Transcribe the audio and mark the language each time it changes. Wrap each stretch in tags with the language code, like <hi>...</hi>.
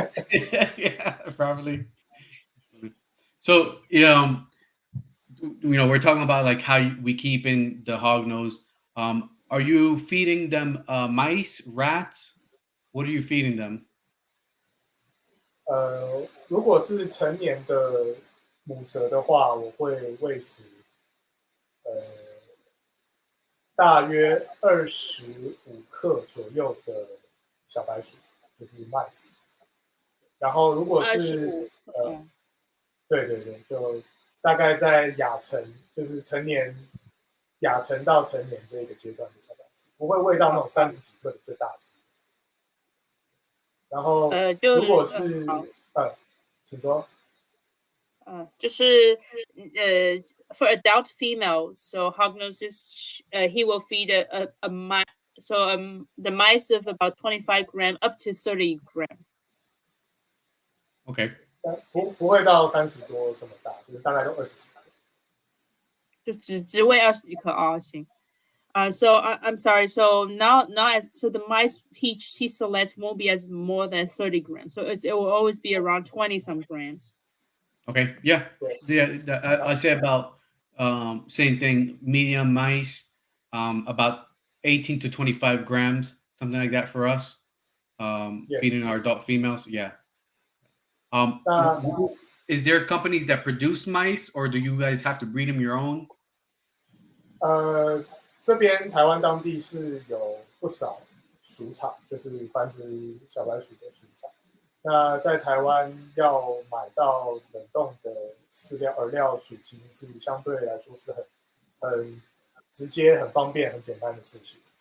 <en>Yeah, probably. So, we're talking about like how we keep in the hog nose. Are you feeding them mice, rats? What are you feeding them?</en> <zh>如果是成年的母蛇的话，我会喂食呃大约25克左右的小白鼠，就是 mice。然后如果是 25，对对对，就大概在就是亚成到成年这个阶段的小白鼠，不会喂到那种30几克的最大只。然后如果是请说。就是</zh> <en>for adult female, so Hognose he will feed a mice, so the mice of about 25 gram up to 30 gram. Okay.</en> <zh>不会到30多这么大，就是大概都20几克。就只喂20几克啊，行。</zh> <en>So I'm sorry. So now so the mice he selects won't be as more than 30 grams. So it will always be around 20 some grams. Okay. Yeah. Yes. Yeah. I say about same thing. Medium mice, about 18 to 25 grams, something like that for us. Yes. Feeding our adult females. Yeah.</en> <zh>那</zh> <en>Is there companies that produce mice, or do you guys have to breed them your own?</en> <zh>这边台湾当地是有不少鼠场，就是繁殖小白鼠的鼠场。那在台湾要买到冷冻的饵料鼠，其实是相对来说是很直接、很方便、很简单的事情。</zh>